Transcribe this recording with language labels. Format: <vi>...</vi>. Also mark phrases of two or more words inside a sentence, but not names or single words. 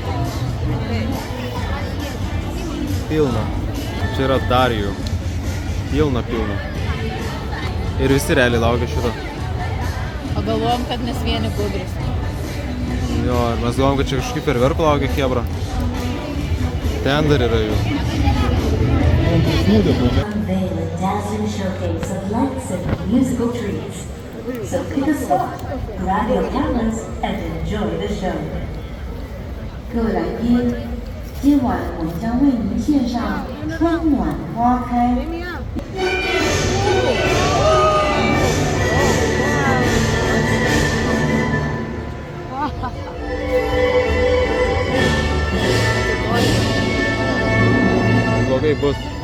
<lt>Pilna. Čia yra dar jų. Pilna. Ir visi realiai laukia šito. O galvojom, kad mes vieni budrus. Jo, ir mes galvojom, kad čia kažkaip fejerverkų laukia chebra. Ten dar yra jų.</lt> <en>So pick a spot, grab your cameras and enjoy the show.</en> <zh>各位来宾，今晚我们将为您献上春暖花开。</zh> <lt>Blogai bus.</lt>